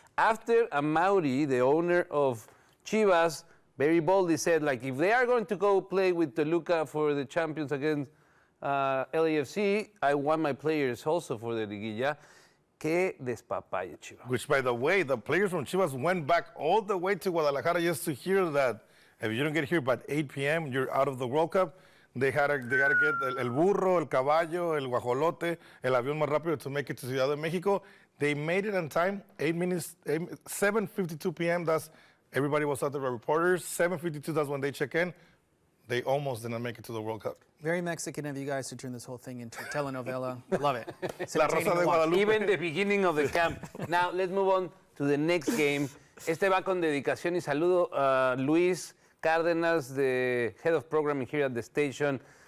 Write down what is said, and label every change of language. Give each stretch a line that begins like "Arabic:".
English: After Amaury, the owner of Chivas, very boldly said, if they are going to go play with Toluca for the champions against LAFC, I want my players also for the liguilla.
Spanish: Qué despapalle, Chivas.
English: Which, by the way, the players from Chivas went back all the way to Guadalajara just to hear that if you don't get here by 8 p.m., you're out of the World Cup. They gotta get
Spanish: el burro, el caballo, el guajolote, el avión más rápido
English: to make it to Ciudad de México. They made it on time, 7:52 p.m. That's everybody was out there, reporters. 7:52, that's when they check in. They almost didn't make it to the World Cup. Very Mexican of you guys to turn this whole thing into a telenovela. Love it.
Spanish: La Rosa de Guadalupe.
English: Even the beginning of the camp. Now, let's move on to the next game.
Spanish: Este va con dedicación y saludo a Luis Cárdenas,
English: the head of programming here at the station.